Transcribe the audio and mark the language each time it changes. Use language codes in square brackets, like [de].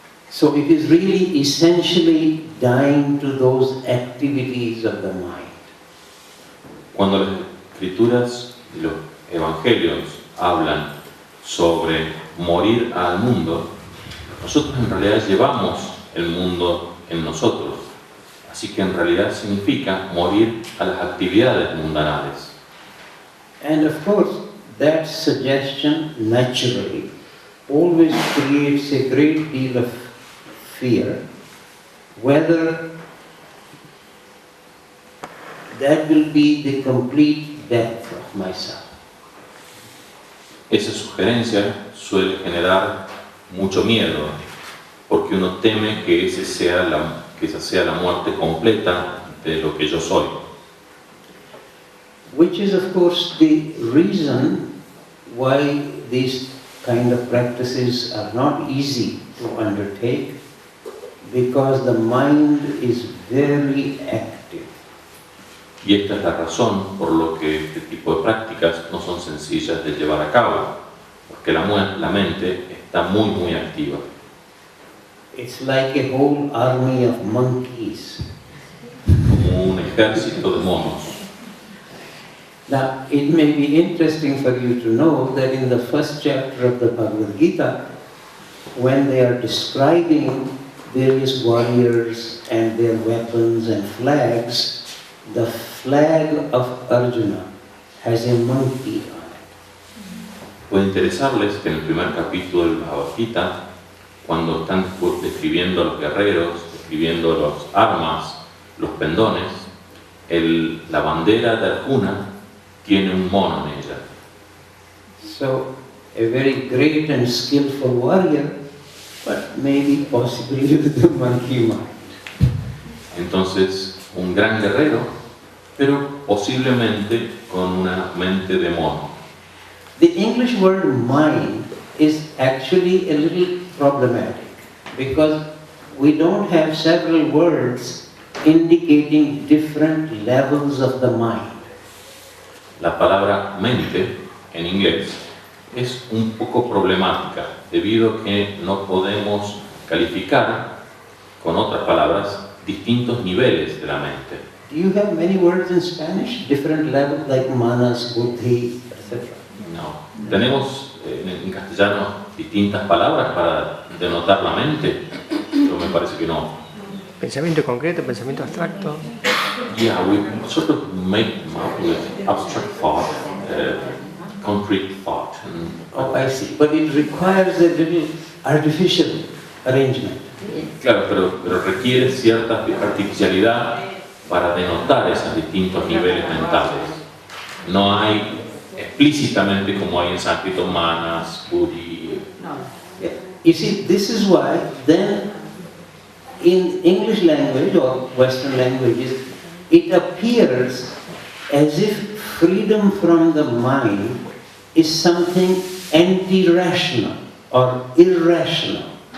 [en] So it is really essentially dying to those activities of the mind. [es] Cuando las escrituras y los evangelios hablan sobre morir al mundo, nosotros en realidad llevamos el mundo en nosotros. Así que en realidad significa morir a las actividades mundanales. [en] And of course, that suggestion naturally always creates a great deal of fear, whether that will be the complete death of myself. [es] Esa sugerencia suele generar mucho miedo, porque uno teme que esa sea la muerte completa de lo que yo soy. [en] Which is of course the reason why these kind of practices are not easy to undertake, because the mind is very active. [es] Y esta es la razón por lo que este tipo de prácticas no son sencillas de llevar a cabo, porque la mente está muy activa. [en] It's like a whole army of monkeys. [es] Como un ejército de monos. [en] Now, it may be interesting for you to know that in the first chapter of the Bhagavad Gita, when they are describing various warriors and their weapons and flags, the flag of Arjuna has a monkey on it. [es] Puede interesarles que en el primer capítulo del Bhagavad Gita, cuando están describiendo a los guerreros, describiendo las armas, los pendones, la bandera de Arjuna tiene un mono en ella. [en] So, a very great and skillful warrior, but maybe possibly with the monkey mind. [es] Entonces, un gran guerrero, pero posiblemente con una mente de mono. [en] The English word mind is actually a little problematic, because we don't have several words indicating different levels of the mind. [es] La palabra mente en inglés es un poco problemática debido a que no podemos calificar con otras palabras distintos niveles de la mente. [en] Do you have many words in Spanish? Different levels like manas, buddhi, etc. No. [es] ¿Tenemos en castellano distintas palabras para denotar la mente? Yo me parece que no. Pensamiento concreto, pensamiento abstracto. [en] Yeah, we sort of make them up with abstract thought, concrete thought. Oh, I see. But it requires a little artificial arrangement. [es] Claro, pero requiere cierta artificialidad para denotar esos distintos niveles mentales. No hay explícitamente como hay en sánscrito manas, buddhi. [en] Yeah. You see, this is why then in English language or Western languages, it appears as if freedom from the mind is something anti-rational or irrational.